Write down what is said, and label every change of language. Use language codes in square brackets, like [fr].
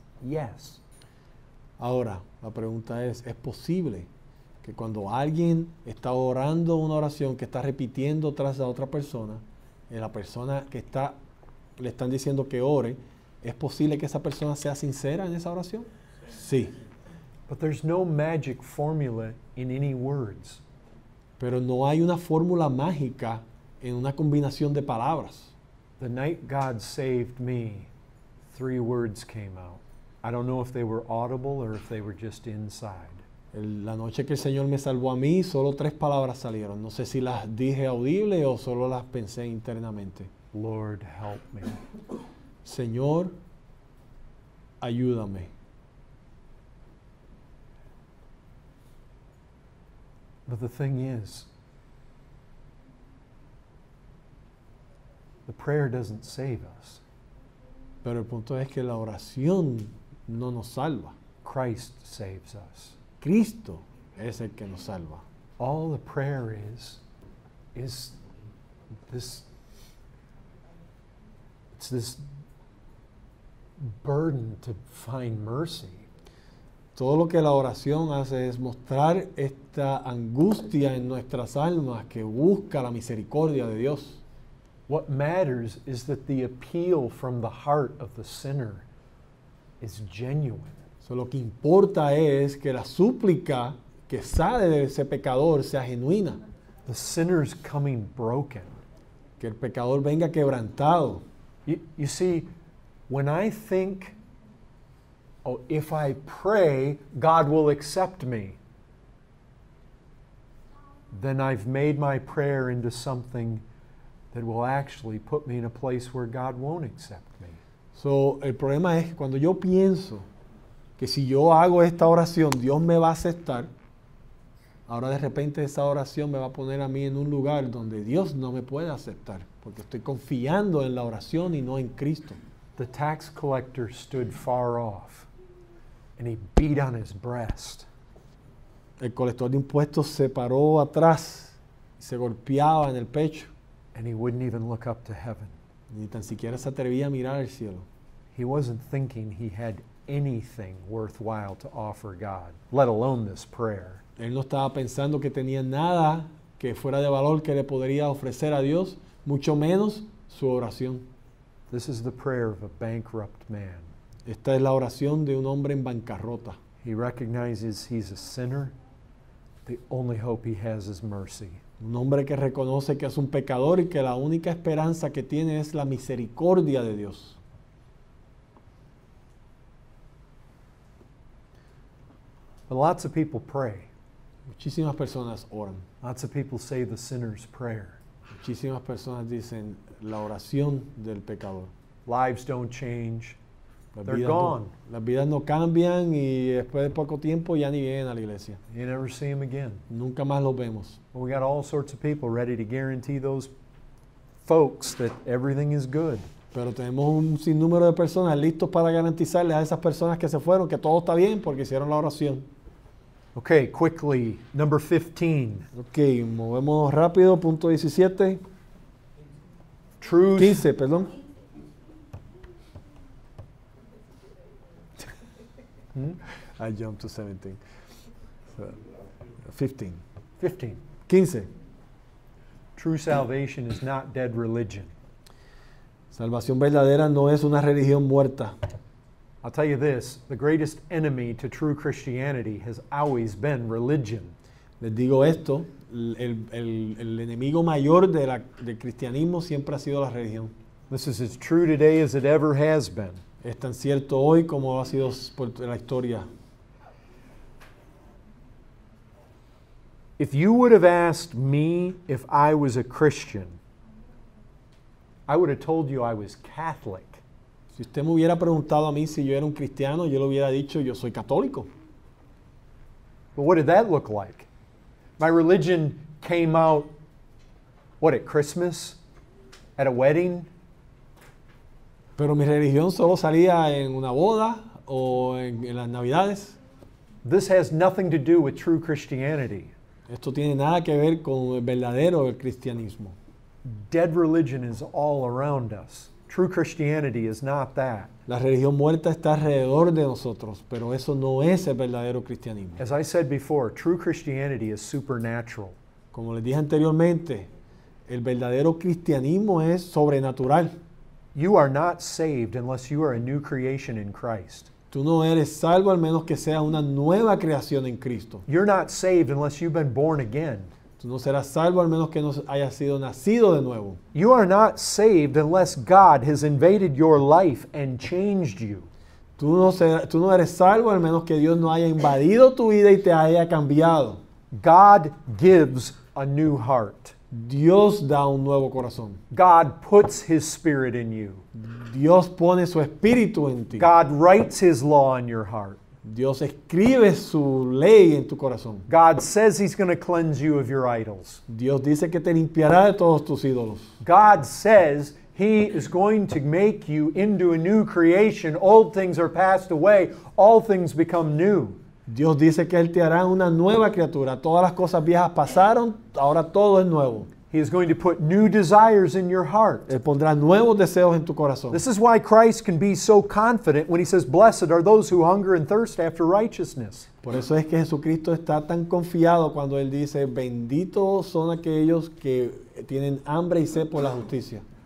[en] Yes. [es] Ahora, la pregunta es posible que cuando alguien está orando una oración que está repitiendo tras a otra persona, la persona que está le están diciendo que ore, ¿es posible que esa persona sea sincera en esa oración? Sí. [en] But there's no magic formula in any words. [es] Pero no hay una fórmula mágica en una combinación de palabras. [en] The night God saved me, 3 words came out. I don't know if they were audible or if they were just inside. [es] La noche que el Señor me salvó a mí, solo 3 palabras salieron. No sé si las dije audible o solo las pensé internamente. [en] Lord, help me. [es] Señor, ayúdame. [en] But the thing is, the prayer doesn't save us. [es] Pero el punto es que la oración no nos salva. [en] Christ saves us. [es] Cristo es el que nos salva. [en] All the prayer is this, it's this burden to find mercy. [es] Todo lo que la oración hace es mostrar esta angustia en nuestras almas que busca la misericordia de Dios. [en] What matters is that the appeal from the heart of the sinner is genuine. [es] So, lo que importa es que la súplica que sale de ese pecador sea genuina. [en] The sinner's coming broken. [es] Que el pecador venga quebrantado. [en] You see, when I think, oh, if I pray, God will accept me, then I've made my prayer into something that will actually put me in a place where God won't accept me. [es] So, el problema es que cuando yo pienso que si yo hago esta oración, Dios me va a aceptar, ahora de repente esa oración me va a poner a mí en un lugar donde Dios no me puede aceptar, porque estoy confiando en la oración y no en Cristo. [en] The tax collector stood far off, and he beat on his breast. [es] El colector de impuestos se paró atrás y se golpeaba en el pecho. [en] And he wouldn't even look up to heaven. [es] Ni tan siquiera se atrevía a mirar al cielo. [en] He wasn't thinking he had anything worthwhile to offer God, let alone this prayer. [es] Él no estaba pensando que tenía nada que fuera de valor que le podría ofrecer a Dios, mucho menos su oración. [en] This is the prayer of a bankrupt man. [es] Esta es la oración de un hombre en bancarrota. [en] He recognizes he's a sinner. The only hope he has is mercy. [es] Un hombre que reconoce que es un pecador y que la única esperanza que tiene es la misericordia de Dios. [en] But lots of people pray. [es] Muchísimas personas oran. [en] Lots of people say the sinner's prayer. [es] Muchísimas personas dicen la oración del pecador. [en] Lives don't change. [es] Las [en] They're [es] vidas [en] gone. [es] Las vidas no cambian y después de poco tiempo ya ni vienen a la iglesia. [en] You never see them again. [es] Nunca más los vemos. [en] Well, we got all sorts of people ready to guarantee those folks that everything is good. [es] Pero tenemos un sinnúmero de personas listos para garantizarles a esas personas que se fueron que todo está bien porque hicieron la oración. [en] Okay, quickly, number 15. [es] Ok, movemos rápido, punto 17. [en] Truth. [es] 15, perdón. [en] I jumped to 17. So, 15. [es] 15. [en] 15. True salvation is not dead religion. [es] Salvación verdadera no es una religión muerta. [en] I'll tell you this, the greatest enemy to true Christianity has always been religion. [es] Les digo esto, el enemigo mayor del cristianismo siempre ha sido la religión. [en] This is as true today as it ever has been. [es] Es tan cierto hoy como ha sido por la historia. [en] If you would have asked me if I was a Christian, I would have told you I was Catholic. [es] Si usted me hubiera preguntado a mí si yo era un cristiano, yo le hubiera dicho yo soy católico. [en] But what did that look like? My religion came out, what, at Christmas? At a wedding? [es] Pero mi religión solo salía en una boda o en las Navidades. [en] This has nothing to do with true Christianity. [es] Esto tiene nada que ver con el verdadero cristianismo. [en] Dead religion is all around us. True Christianity is not that. [es] La religión muerta está alrededor de nosotros, pero eso no es el verdadero cristianismo. [en] As I said before, true Christianity is supernatural. [es] Como les dije anteriormente, el verdadero cristianismo es sobrenatural. [en] You are not saved unless you are a new creation in Christ. [es] Tú no eres salvo al menos que seas una nueva creación en Cristo. [en] You're not saved unless you've been born again. [es] Tú no serás salvo al menos que no hayas sido nacido de nuevo. [en] You are not saved unless God has invaded your life and changed you. [es] Tú no eres salvo al menos que Dios no haya invadido tu vida y te haya cambiado. [en] God gives a new heart. [es] Dios da un nuevo corazón. [en] God puts His Spirit in you. [es] Dios pone su espíritu en ti. [en] God writes His law in your heart. [es] Dios escribe su ley en tu corazón. [en] God says He's going to cleanse you of your idols. [es] Dios dice que te limpiará de todos tus ídolos. [en] God says He is going to make you into a new creation. Old things are passed away. All things become new. [es] Dios dice que Él te hará una nueva criatura. Todas las cosas viejas pasaron, ahora todo es nuevo. [en] He is going to put new desires in your heart. [es] Él pondrá nuevos deseos en tu corazón. [en] This is why Christ can be so confident when He says, "Blessed are those who hunger and thirst after righteousness." [es] Por eso es que Jesucristo está tan confiado cuando Él dice, benditos son aquellos que tienen hambre y sed por la justicia.